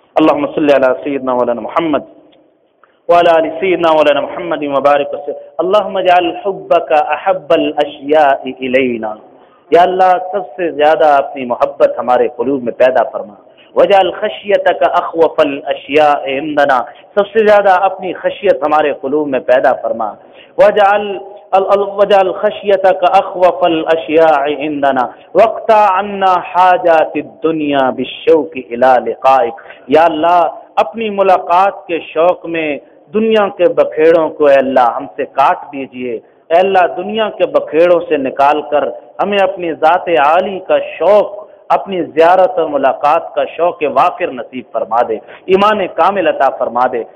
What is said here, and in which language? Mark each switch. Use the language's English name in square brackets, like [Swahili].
[Arabic] اللہم صلی علی سیدنا مولانا محمد وعلى آل سيدنا مولانا محمد وبارك وسلم. اللهم اجعل حبك احب الاشياء الينا، [Urdu] يا الله سب سے زیادہ اپنی محبت ہمارے قلوب میں پیدا فرما. [Arabic] وجعل خشيتك اخوف الاشياء عندنا، [Urdu] سب سے زیادہ اپنی خشیت ہمارے قلوب میں پیدا فرما. [Arabic] وجعل خشيتك اخوف الاشياء عندنا، واقطع عنا حاجات الدنيا بالشوق الى لقائك. [Urdu] يا الله اپنی ملاقات کے شوق میں دنیا کے بکھیڑوں کو اے اللہ ہم سے کاٹ دیجئے، اے اللہ دنیا کے بکھیڑوں سے نکال کر ہمیں اپنی ذات عالی کا شوق، اپنی زیارت اور ملاقات کا شوق وافر نصیب فرما دے، ایمان کامل عطا فرما دے.